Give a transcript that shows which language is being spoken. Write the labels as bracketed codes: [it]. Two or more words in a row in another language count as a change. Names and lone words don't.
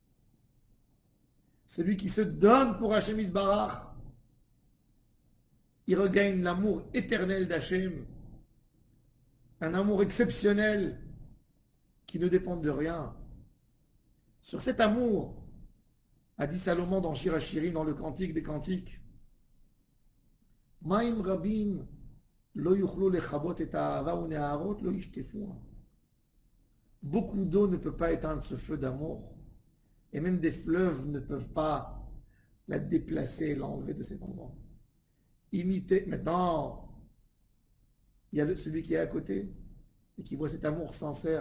[fr] Celui qui se donne pour [he] השם יתברך, [fr] il regagne l'amour éternel d'Hachem. Un amour exceptionnel qui ne dépend de rien. Sur cet amour, a dit Salomon dans Shir HaShirim, dans le Cantique des Cantiques, [he] מים רבים לא יוכלו לכבות את האהבה ונהרות לא ישטפוה. [fr] Beaucoup d'eau ne peut pas éteindre ce feu d'amour. Et même des fleuves ne peuvent pas la déplacer et l'enlever de cet endroit. Imiter. Maintenant, il y a celui qui est à côté et qui voit cet amour sincère.